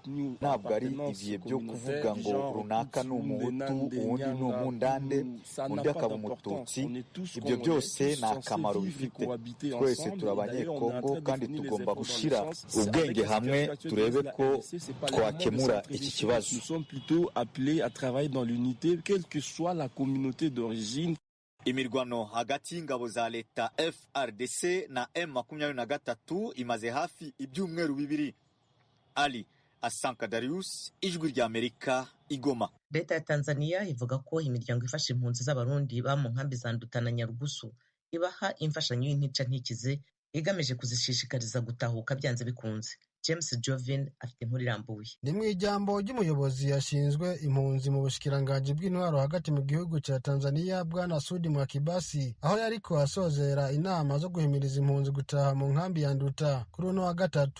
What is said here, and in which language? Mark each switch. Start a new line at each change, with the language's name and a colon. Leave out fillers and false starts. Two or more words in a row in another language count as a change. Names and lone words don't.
Kinyarwanda: Ntabwo ari ibihe byo kuvuga ngo runaka ni Umuhutu, uwundi ni Umundande, undi akaba Umututsi. Ibyo byose nta kamaro bifite. Twese turi Abanyekongo kandi tugomba gushyira ubwenge hamwe turebe ko twakemura iki kibazo.
French: Nous sommes plutôt appelés à travailler dans l'unité, quelle que soit la communauté d'origine.
Kinyarwanda: Imirwano hagati y'ingabo za leta FRDC na M23 imaze hafi ibyumweru bibiri. Ali Asanka Darius, Ijwi rya Amerika, Igoma.
Rundi: Leta ya Tanzania ivuga ko imiryango ifasha impunzi z'abarundi ba mu nkambi za Nduta na Nyarugusu ibaha imfashanyo y'intica ntikize igamije kuzishishikariza gutahuka byanze bikunze. James Jovin afite inkuru irambuye. Ni mu ijambo ry'umuyobozi yashinzwe impunzi mu bushikiranganji bw'intwaro hagati mu gihugu cya Tanzania, Bwana Sudi Mwakibasi, aho yariko asozera inama zo guhimiriza impunzi gutaha mu nkambi ya Nduta kuri uno wa gatatu.